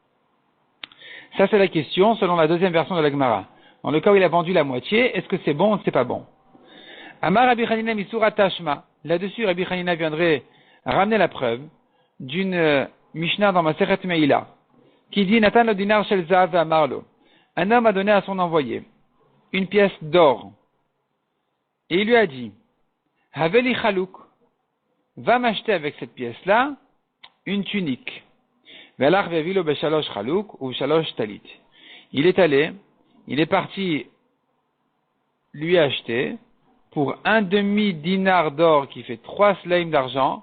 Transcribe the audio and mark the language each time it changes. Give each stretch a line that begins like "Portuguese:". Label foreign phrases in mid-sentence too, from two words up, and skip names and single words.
French: Ça c'est la question selon la deuxième version de la Gemara. Dans le cas où il a vendu la moitié, est-ce que c'est bon ou c'est pas bon?
Aramaic: אמר רבי חנינא מסורא תא שמע.
French: Là-dessus, Rabbi Chanina viendrait ramener la preuve d'une Mishnah dans Masechet Meila qui dit
Hebrew: נתן לו דינר של זהב אמר לו.
French: Un homme a donné à son envoyé une pièce d'or et il lui a dit
Hebrew: הבא לי חלוק,
French: va m'acheter avec cette pièce-là une tunique. Il est allé, il est parti lui acheter pour un demi-dinar d'or qui fait 3 slaim d'argent.